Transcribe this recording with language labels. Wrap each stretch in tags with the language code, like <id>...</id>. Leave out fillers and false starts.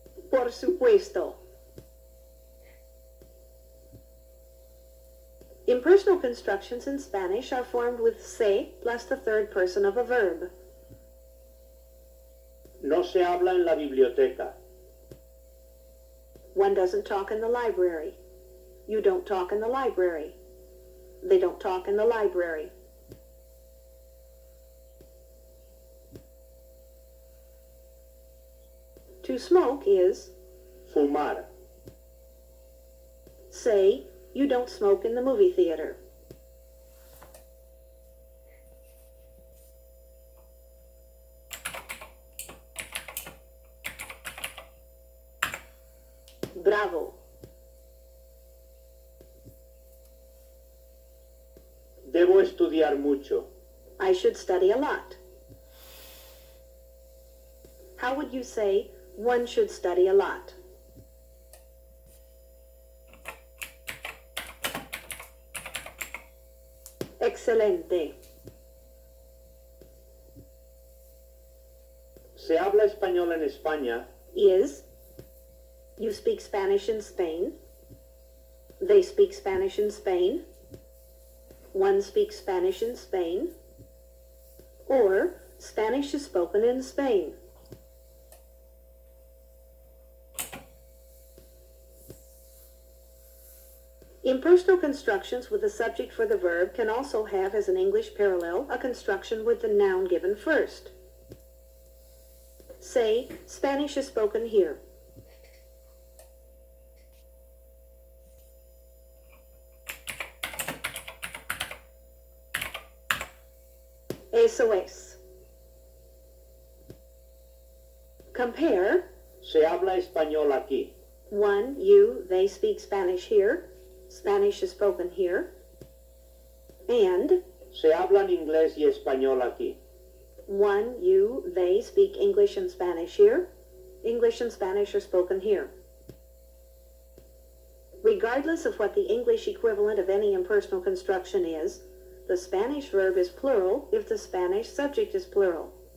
<es>Por supuesto.</es> <en>Impersonal constructions in Spanish are formed with se plus the third person of a verb.</en> <es>No se habla en la biblioteca.</es> <en>One doesn't talk in the library. You don't talk in the library. They don't talk in the library. To smoke is</en> <es>Fumar.</es> <en>say, you don't smoke in the movie theater.</en> <es>Bravo. Debo estudiar mucho.</es> <en>I should study a lot. How would you say one should study a lot?</en> <es>Excelente. Se habla español en España.</es> <en>Is you speak Spanish in Spain. They speak Spanish in Spain. One speaks Spanish in Spain. Or Spanish is spoken in Spain. Impersonal constructions with the subject for the verb can also have as an English parallel a construction with the noun given first. Say, Spanish is spoken here.</en> <es>Eso es.</es> <en>Compare.</en> <es>Se habla español aquí.</es> <en>One, you, they speak Spanish here. Spanish is spoken here. And</en> <es>Se hablan inglés y español aquí.</es> <en>one, you, they speak English and Spanish here. English and Spanish are spoken here. Regardless of what the English equivalent of any impersonal construction is, the Spanish verb is plural if the Spanish subject is plural.</en>